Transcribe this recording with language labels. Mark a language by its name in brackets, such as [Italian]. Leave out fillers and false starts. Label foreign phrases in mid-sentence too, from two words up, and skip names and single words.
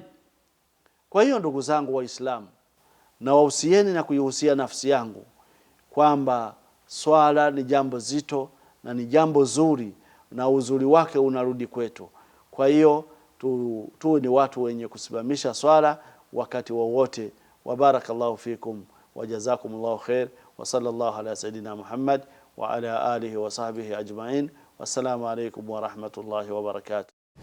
[Swahili] Kwa hiyo ndugu zangu Waislamu, na wahusieni na kuihusia nafsi yangu kwamba swala ni jambo zito na ni jambo zuri, na uzuri wake unarudi kwetu. Kwa hiyo tu ni watu wenye kusimamisha swala wakati wowote. [Arabic] وبارك الله فيكم وجزاكم الله خيرا وصلى الله على سيدنا محمد وعلى آله وصحبه أجمعين. والسلام عليكم ورحمة الله وبركاته.